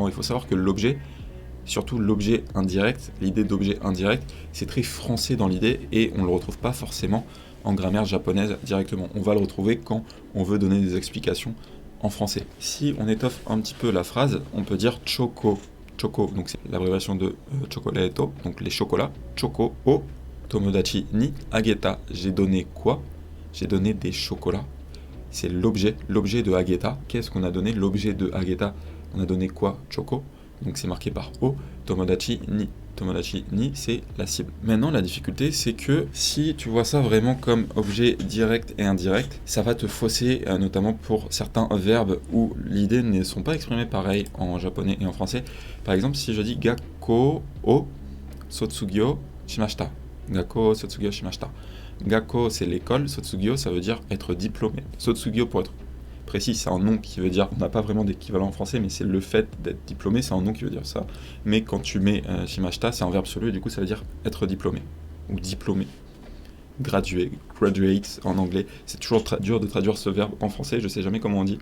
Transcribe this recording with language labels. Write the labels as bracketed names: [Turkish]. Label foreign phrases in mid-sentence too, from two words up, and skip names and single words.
[French] Il faut savoir que l'objet, surtout l'objet indirect, l'idée d'objet indirect, c'est très français dans l'idée et on ne le retrouve pas forcément en grammaire japonaise directement. On va le retrouver quand on veut donner des explications en français. Si on étoffe un petit peu la phrase, on peut dire choko. Choko, donc c'est l'abréviation de chocolato, donc les chocolats. [Japanese] チョコを友達にあげた. [French] J'ai donné quoi? J'ai donné des chocolats. C'est l'objet de ageta. Qu'est-ce qu'on a donné? L'objet de ageta, on a donné quoi? Choco. Donc c'est marqué par O, [Japanese] 友達に. 友達に, [French] c'est la cible. Maintenant, la difficulté, c'est que si tu vois ça vraiment comme objet direct et indirect, ça va te fausser, notamment pour certains verbes où l'idée ne sont pas exprimées pareil en japonais et en français. Par exemple, si je dis [Japanese] 学校を卒業しました. 学校を卒業しました. [French] Gakko, c'est l'école, sotsugyo, ça veut dire être diplômé. Sotsugyo, pour être précis, c'est un nom qui veut dire, on n'a pas vraiment d'équivalent en français, mais c'est le fait d'être diplômé, c'est un nom qui veut dire ça. Mais quand tu mets shimashita, c'est un verbe absolu, et du coup ça veut dire être diplômé, ou diplômé. Graduate en anglais, c'est toujours dur de traduire ce verbe en français, je sais jamais comment on dit.